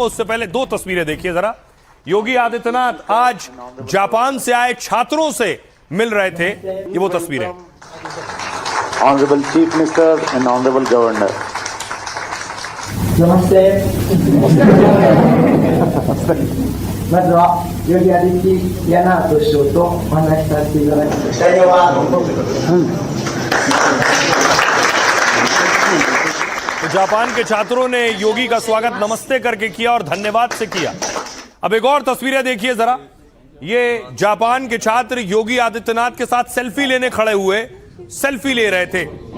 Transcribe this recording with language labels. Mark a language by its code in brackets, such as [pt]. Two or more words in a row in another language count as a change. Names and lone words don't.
[hi] उससे पहले दो तस्वीरें देखिए जरा। योगी आदित्यनाथ आज जापान से आए छात्रों से मिल रहे थे, ये वो तस्वीरें। [en] Honorable Chief Minister and Honorable Governor. [hi] Namaste. [ja] まずは、ヨギアディティ・ヤナート首相とお話しさせていただきます。 [hi] तो जापान के छात्रों ने योगी का स्वागत नमस्ते करके किया और धन्यवाद से किया। अब एक और तस्वीरें देखिए जरा। ये जापान के छात्र योगी आदित्यनाथ के साथ सेल्फी लेने खड़े हुए, सेल्फी ले रहे थे।